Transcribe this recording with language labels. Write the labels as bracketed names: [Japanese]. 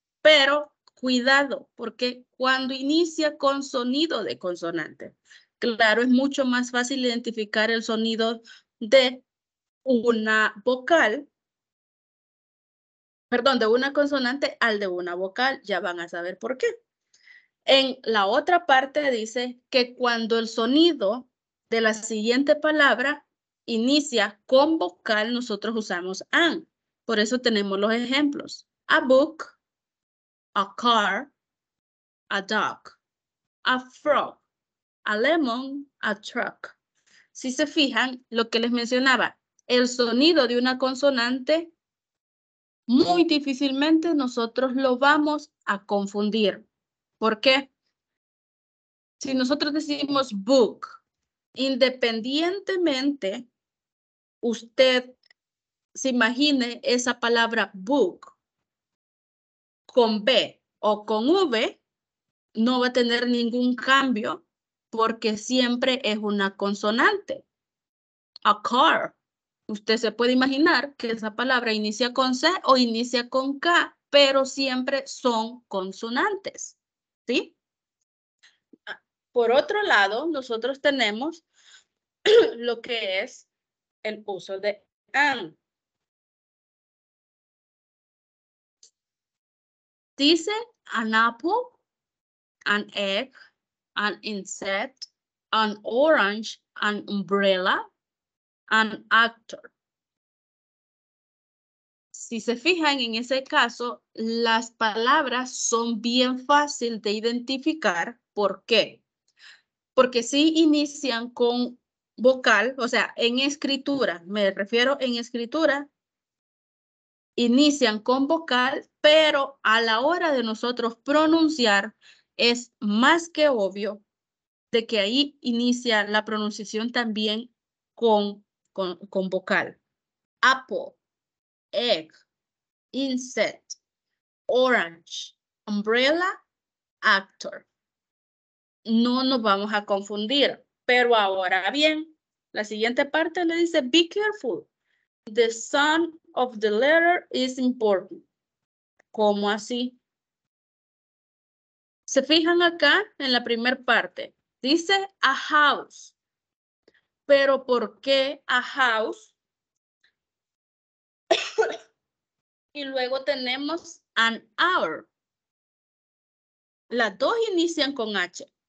[Spanish] Pero cuidado, porque cuando inicia con sonido de consonante, claro, es mucho más fácil identificar el sonido de una vocal, perdón, de una consonante al de una vocal. Ya van a saber por qué. En la otra parte dice que cuando el sonido de la siguiente palabra inicia con vocal, nosotros usamos an. Por eso tenemos los ejemplos. [English] A book, a car, a dog, a frog, a lemon, a truck. [Spanish] Si se fijan, lo que les mencionaba, el sonido de una consonante, muy difícilmente nosotros lo vamos a confundir. ¿Por qué? Si nosotros decimos book, independientemente usted se imagine esa palabra book con B o con V, no va a tener ningún cambio porque siempre es una consonante. [English] A car. [Spanish] Usted se puede imaginar que esa palabra inicia con C o inicia con K, pero siempre son consonantes. ¿Sí? Por otro lado, nosotros tenemos lo que es el uso de an. Dice [English] an apple, an egg, an insect, an orange, an umbrella, an actor. [Spanish] Si se fijan en ese caso, las palabras son bien fáciles de identificar. ¿Por qué? Porque sí inician con vocal, o sea, en escritura, me refiero en escritura, inician con vocal, pero a la hora de nosotros pronunciar es más que obvio de que ahí inicia la pronunciación también con vocal. [English] Apple, egg, insect, orange, umbrella, actor. [Spanish] No nos vamos a confundir, pero ahora bien, la siguiente parte le dice, [English] be careful. The sound of the letter is important. [Spanish] ¿Cómo así? Se fijan acá en la primera parte. Dice [English] a house. [Spanish] Pero ¿por qué a house? Y luego tenemos [English] an hour. [Spanish] Las dos inician con H.